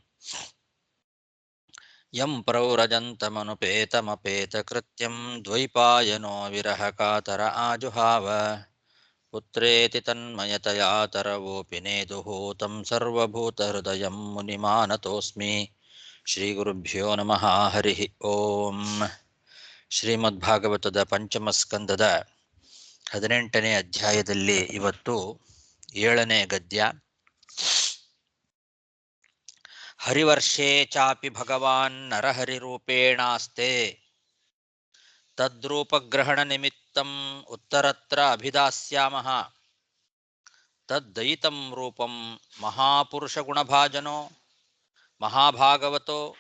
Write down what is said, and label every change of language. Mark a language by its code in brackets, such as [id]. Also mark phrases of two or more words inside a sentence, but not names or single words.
[sa] यं प्रव्रजन्तमनुपेतमपेतकृत्यं द्वैपायनो विरहकातर आजुहाव पुत्रेति तन्मयतया तरवोऽपि नेदुः तं सर्वभूतहृदयं मुनिमानतोऽस्मि। ಶ್ರೀಗುರುಭ್ಯೋ ನಮಃ. ಹರಿ ಓಂ. [kn] ಶ್ರೀಮದ್ಭಾಗವತದ ಪಂಚಮಸ್ಕಂದದ 18ನೇ ಅಧ್ಯಾಯದಲ್ಲಿ ಇವತ್ತು 7ನೇ ಗದ್ಯ. [sa] ಹರಿವರ್ಷೇ ಚಾಪಿ ಭಗವಾನ್ ನರಹರಿರೂಪೇಣಾಸ್ತೆ ತದ್ರೂಪಗ್ರಹಣ ನಿಮಿತ್ತಂ ಉತ್ತರತ್ರ ಅಭಿದಾಸ್ಯಾಮಃ ತದ್ದಯಿತಂ ರೂಪಂ ಮಹಾಪುರುಷಗುಣಭಾಜನೋ ಮಹಾಭಾಗವತೋ